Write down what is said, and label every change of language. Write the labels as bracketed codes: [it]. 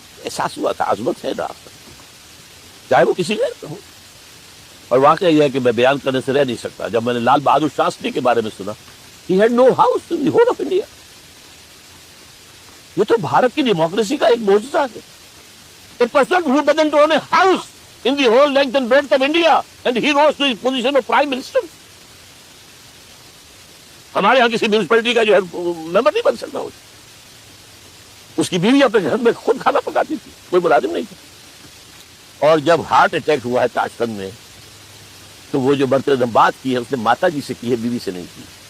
[ur] احساس ہوا تھا عظمت ہے نا، چاہے وہ کسی غیر کا ہو. اور واقعہ یہ ہے کہ میں بیان کرنے سے رہ نہیں سکتا. جب میں نے لال بہادر شاستری کے بارے میں سنا، [en] he had no house in the whole of India. [ur] یہ تو بھارت کی ڈیموکریسی کا ایک معجزہ ہے. [en] A person who doesn't own a house in the whole length and breadth of India and he rose to his position of prime minister. [ur] ہمارے یہاں کسی میونسپلٹی کا جو ہے ممبر نہیں بن سکتا. اس کی بیوی اپنے گھر میں خود کھانا پکاتی تھی، کوئی ملازم نہیں تھا. اور جب ہارٹ اٹیک ہوا ہے تاشقند میں، تو وہ جو برتن بات کی ہے اس نے ماتا جی سے کی ہے، بیوی سے نہیں کی.